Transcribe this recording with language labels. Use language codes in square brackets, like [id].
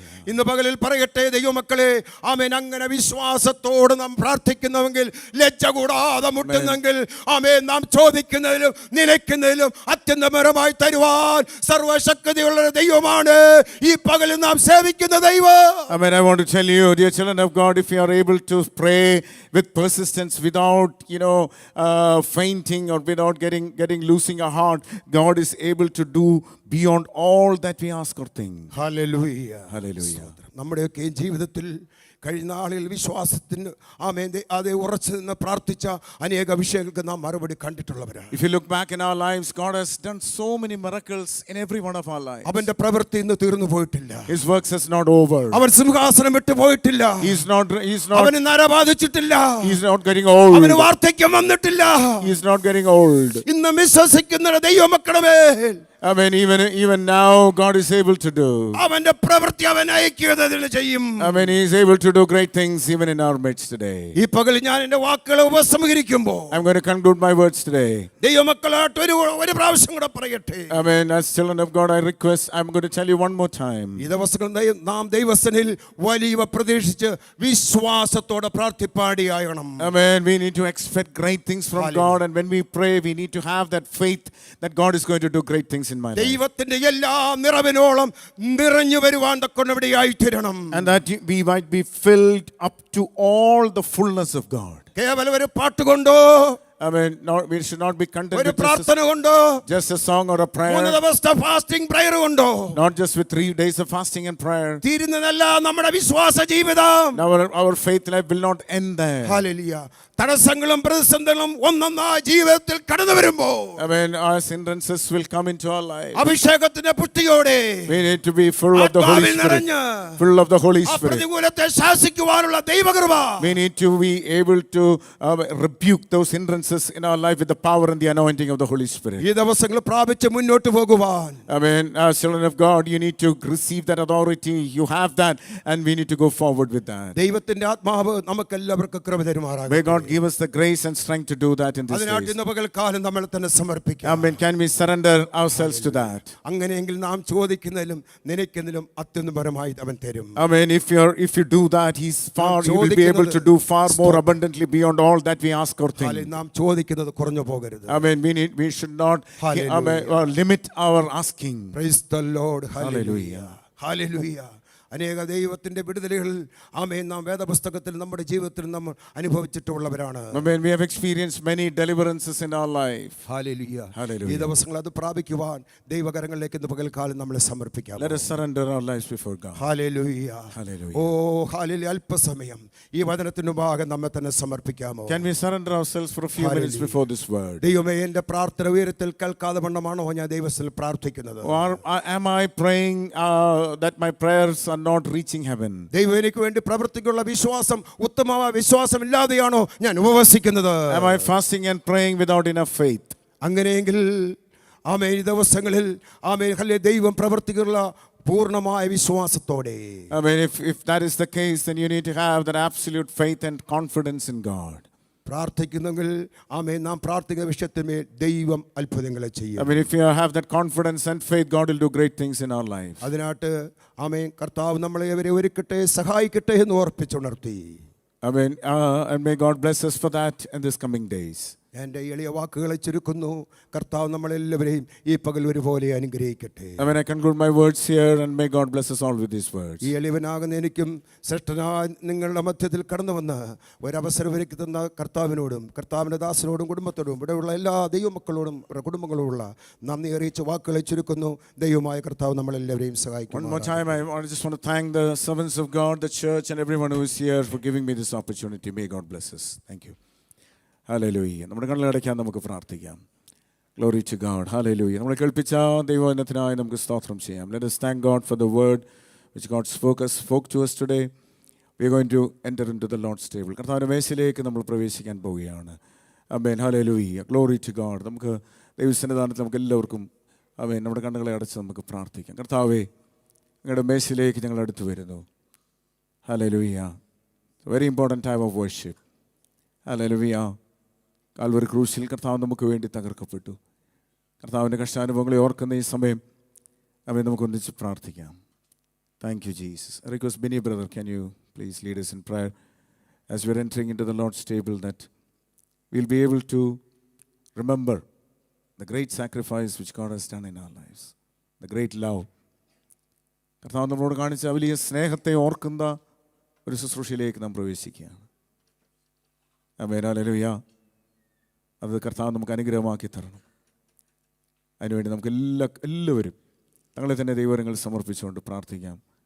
[ml] ഇന്ന് പകലിൽ പറയട്ടെ ദൈവമക്കളെ, ആമേൻ, അങ്ങനെ വിശ്വാസത്തോട് നാം പ്രാർത്ഥിക്കുന്നുവെങ്കിൽ, ലജ്ജ കൂടാതെ മുട്ടുന്നെങ്കിൽ, ആമേൻ, നാം ചോദിക്കുന്നതിലും നിലയ്ക്കുന്നതിലും അത്യന്തപരമായി തരുവാൻ സർവശക്തിയുള്ള ദൈവമാണ് ഈ പകലിൽ നാം സേവിക്കുന്ന ദൈവം. [en] I mean, I want to tell you, dear children of God, if you are able to pray with persistence, without fainting or without losing a heart, God is able to do beyond all that we ask or think. [ml] Hallelujah. [en] Hallelujah. [ml] നമ്മുടെയൊക്കെ ജീവിതത്തിൽ കഴിഞ്ഞ നാളിൽ വിശ്വാസത്തിന് അതേ ഉറച്ചു നിന്ന് പ്രാർത്ഥിച്ച അനേക വിഷയങ്ങൾക്ക് നാം മറുപടി കണ്ടിട്ടുള്ളവരാണ്. [en] If you look back in our lives, God has done so many miracles in every one of our lives. [ml] അവന്റെ പ്രവൃത്തി ഇന്ന് തീർന്നു പോയിട്ടില്ല. [en] His works is not over. [ml] അവൻ സിംഹാസനം വിട്ടു പോയിട്ടില്ല. [en] He's not [ml] അവന് നര ബാധിച്ചിട്ടില്ല. [en] getting old. [ml] അവന് വാർദ്ധക്യം വന്നിട്ടില്ല. [en] He's not getting old. [ml] ഇന്ന് വിശ്വസിക്കുന്ന ദൈവമക്കളെ, [en] I mean, even now, God is able to do. [ml] അവന്റെ പ്രവൃത്തി അവൻ ഐക്യതയിൽ ചെയ്യും. [en] I mean, He is able to do great things even in our midst today. [ml] ഈ പകൽ ഞാൻ എന്റെ വാക്കുകളെ ഉപസംഹരിക്കുമ്പോൾ [en] I'm going to conclude my words today. [ml] ദൈവമക്കളായിട്ട് ഒരു പ്രാവശ്യം കൂടെ പറയട്ടെ. [en] I mean, as children of God, I request, I'm going to tell you one more time. [ml] ഈ ദിവസങ്ങളിൽ നാം ദൈവസന്നിധിയിൽ വലിയ പ്രതീക്ഷിച്ച് വിശ്വാസത്തോടെ പ്രാർത്ഥിപ്പാടിയാകണം. [en] I mean, we need to expect great things from Hallelujah. God, and when we pray, we need to have that faith that God is going to do great things in my life. [ml] ദൈവത്തിന്റെ എല്ലാ നിറവിനോളം നിറഞ്ഞു വരുവാൻ തക്കവണ്ണമിടയായി തീരണം. [en] And that we might be filled up to all the fullness of God. [ml] കേവലം ഒരു പാട്ടുകൊണ്ടോ, [en] I mean, we should not be content [ml] ഒരു [en] with [ml] പ്രാർത്ഥന കൊണ്ടോ, [en] just a song or a 3 prayer, [ml] ദിവസത്തെ ഫാസ്റ്റിംഗ് പ്രയർ കൊണ്ടോ [en] not just with 3 days of fasting and prayer. [ml] തീരുന്നതല്ല നമ്മുടെ വിശ്വാസ ജീവിതം. Now our faith life will not end there. Hallelujah. തടസ്സങ്ങളും പ്രതിസന്ധികളും ഒന്നൊന്നായി ജീവിതത്തിൽ കടന്നു വരുമ്പോൾ, [en] I mean, our hindrances will come into our life. [ml] അഭിഷേകത്തിന്റെ പുഷ്ടിയോടെ [en] We need to be full of the Holy [ml] ആത്മാവിൽ [en] Spirit. [ml] നിറഞ്ഞ് [en] Full of the Holy [ml] ആ [en] Spirit. [ml] പ്രതികൂലത്തെ ശാസിക്കുവാനുള്ള ദൈവകൃപ. [en] We need to be able to rebuke those hindrances in our life with the power and the anointing of the Holy Spirit. [ml] ഈ ദിവസങ്ങൾ പ്രാപിച്ച് മുന്നോട്ട് പോകുവാൻ, [en] I mean, as children of God, you need to receive that authority. You have that, and we need to go forward with that. [ml] ദൈവത്തിന്റെ ആത്മാവ് നമുക്കെല്ലാവർക്കും കൃപ തരുമാറാകട്ടെ. [en] May God give us the grace and strength to do that in this [ml] അതിനായിട്ട് [en] days. [ml] ഇന്ന് പകൽക്കാലം നമ്മൾ തന്നെ സമർപ്പിക്കാം. [en] I mean, can we surrender ourselves to that? [ml] അങ്ങനെയെങ്കിൽ നാം ചോദിക്കുന്നതിലും നിനയ്ക്കുന്നതിലും അത്യന്തപരമായി അവൻ തരും. [en] I mean, if you do that, He will be able to do far more abundantly beyond all that we ask or think. [ml] നാം ചോദിക്കുന്നത് കുറഞ്ഞു പോകരുത്. [en] I mean, we should not limit our asking. Praise the Lord. Hallelujah. Hallelujah. [ml] അനേക ദൈവത്തിന്റെ വിടുതലുകൾ ആമേൻ നാം വേദപുസ്തകത്തിൽ നമ്മുടെ ജീവിതത്തിൽ നമ്മൾ അനുഭവിച്ചിട്ടുള്ളവരാണ്. [en] I mean, we have experienced many deliverances in our life. [ml] Hallelujah. [en] Hallelujah. [ml] ഈ ദിവസങ്ങൾ അത് പ്രാപിക്കുവാൻ ദൈവകരങ്ങളിലേക്ക് ഇന്ന് പകൽക്കാലം നമ്മളെ സമർപ്പിക്കാം. [en] Let us surrender our lives before God. [ml] Hallelujah. [en] Hallelujah. [ml] Oh hallelujah. അല്പസമയം ഈ വചനത്തിന് ഭാഗം നമ്മെ തന്നെ സമർപ്പിക്കാമോ? [en] Can we surrender ourselves for a few minutes before this word? [ml] ദൈവമേ, എന്റെ പ്രാർത്ഥന ഉയരത്തിൽ കേൾക്കാതെ വണ്ണമാണോ ഞാൻ ദൈവത്തിൽ പ്രാർത്ഥിക്കുന്നത്? [en] Or am I praying that my prayers are not reaching heaven? [ml] ദൈവം എനിക്ക് വേണ്ടി പ്രവർത്തിക്കുള്ള വിശ്വാസം ഉത്തമമായ വിശ്വാസം ഇല്ലാതെയാണോ ഞാൻ ഉപവസിക്കുന്നത്? [en] Am I fasting and praying without enough faith? [ml] അങ്ങനെയെങ്കിൽ ആമേൻ ഈ ദിവസങ്ങളിൽ ആമേൻ ഹല്ലേലൂയ ദൈവം പ്രവർത്തിക്കുള്ള പൂർണ്ണമായ വിശ്വാസത്തോടെ. [en] I mean, if that is the case, then you need to have that absolute faith and confidence in God. [ml] പ്രാർത്ഥിക്കുന്നെങ്കിൽ ആമേൻ നാം പ്രാർത്ഥിക്കുന്ന വിഷയത്തിന്മേൽ ദൈവം അത്ഭുതങ്ങളെ ചെയ്യും. [en] I mean, if you have that confidence and faith, God will do great things in our life. [ml] അതിനായിട്ട് ആമേൻ കർത്താവ് നമ്മളെ അവരെ ഒരുക്കട്ടെ, സഹായിക്കട്ടെ എന്ന് ഓർപ്പിച്ചുണർത്തി. [en] I mean, and may God bless us for that in these coming days. [ml] എൻ്റെ എളിയ വാക്കുകളെ ചുരുക്കുന്നു. കർത്താവ് നമ്മളെല്ലാവരെയും ഈ പകൽ ഒരുപോലെ അനുഗ്രഹിക്കട്ടെ. [en] I mean, I conclude my words here, and may God bless us all with these words. [ml] ഈ എളിവനാകുന്ന എനിക്കും ശ്രേഷ്ഠനായ നിങ്ങളുടെ മധ്യത്തിൽ കടന്നു വന്ന് ഒരവസരം ഒരുക്കി തന്ന കർത്താവിനോടും കർത്താവിൻ്റെ ദാസനോടും കുടുംബത്തോടും ഇവിടെയുള്ള എല്ലാ ദൈവമക്കളോടും കുടുംബങ്ങളോടുള്ള നന്ദി അറിയിച്ച വാക്കുകളെ ചുരുക്കുന്നു. ദൈവമായ കർത്താവ് നമ്മളെല്ലാവരെയും സഹായിക്കും. [en] One more time, I just want to thank the servants of God, the church, and everyone who is here for giving me this opportunity. May God bless us. Thank you. [ml] Hallelujah. നമ്മുടെ കണ്ണുകളടയ്ക്കാൻ നമുക്ക് പ്രാർത്ഥിക്കാം. [en] Glory to God. [ml] Hallelujah. നമ്മളെ കേൾപ്പിച്ച ദൈവവചനത്തിനായി നമുക്ക് സ്തോത്രം ചെയ്യാം. [en] Let us thank God for the word which God spoke to us today. We are going to enter into the Lord's table. [ml] കർത്താവിൻ്റെ മേശയിലേക്ക് നമ്മൾ പ്രവേശിക്കാൻ പോവുകയാണ്. ആമേൻ. ഹല്ലേലൂയ. [en] Glory to God. [ml] നമുക്ക് ദൈവസന്നിധാനത്തിൽ നമുക്ക് എല്ലാവർക്കും ആമേൻ നമ്മുടെ കണ്ണുകളെ അടച്ച് നമുക്ക് പ്രാർത്ഥിക്കാം. കർത്താവേ, നിങ്ങളുടെ മേശയിലേക്ക് ഞങ്ങൾ അടുത്ത് വരുന്നു. Hallelujah. [en] Very important time of worship. [ml] Hallelujah. Calvary ക്രൂശിൽ കർത്താവ് നമുക്ക് വേണ്ടി തകർക്കപ്പെട്ടു. കർത്താവിൻ്റെ കഷ്ടാനുഭവങ്ങളെ ഓർക്കുന്ന ഈ സമയം അവയെ നമുക്ക് ഒന്നിച്ച് പ്രാർത്ഥിക്കാം. [en] Thank you Jesus. I request Benny brother, can you please lead us in prayer as we are entering into the Lord's table, that we'll be able to remember the great sacrifice which God has done in our lives, the great love. [ml] കർത്താവ് നമ്മളോട് കാണിച്ച വലിയ സ്നേഹത്തെ ഓർക്കുന്ന ഒരു ശുശ്രൂഷയിലേക്ക് നാം പ്രവേശിക്കുകയാണ്. ആമേൻ. ഹല്ലേലൂയ. അത് കർത്താവ് നമുക്ക് അനുഗ്രഹമാക്കി തരണം. അതിനുവേണ്ടി നമുക്ക് എല്ലാവരും തങ്ങളെ തന്നെ ദൈവങ്ങൾ സമർപ്പിച്ചുകൊണ്ട് പ്രാർത്ഥിക്കാം.